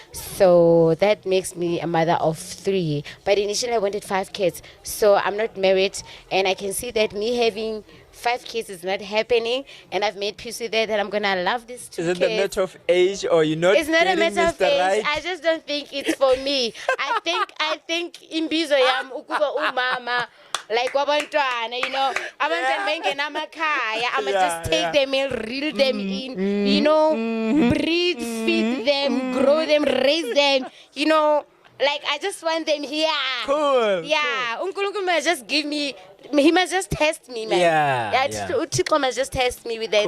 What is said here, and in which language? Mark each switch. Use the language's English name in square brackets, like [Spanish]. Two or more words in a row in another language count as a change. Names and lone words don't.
[English] So that makes me a mother of 3. But initially I wanted 5 kids. So I'm not married, and I can see that me having 5 kids is not happening, and I've made peace with that I'm gonna love these 2 Is it kids. the matter of age, or you're not It's not a getting matter of Mr. age. Right? I just don't think it's for me. I think [Xhosa] imbizo yam ukuba umama like wabantwana, [English] you know, [Xhosa] abantwana bengena emakhaya, [English] I'ma just take them in, reel them in, you know, breed, feed them, grow them, raise them, you know. Like, I just want them here. Cool. Yeah. Unkulunkulu must just give me, he must just test me, man. Yeah. Uthixo must just test me with that